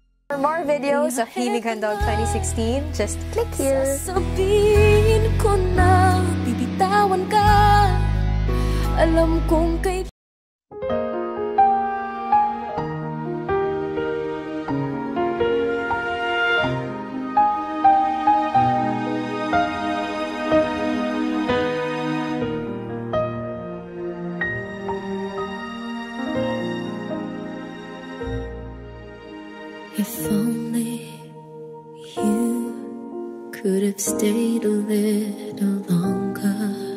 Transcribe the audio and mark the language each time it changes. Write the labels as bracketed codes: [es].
[en] For more videos of Himig Handog 2016, just click here. [tl] Sasabihin ko na bibitawan ka. Alam kong kay [en] if only you could have stayed a little longer.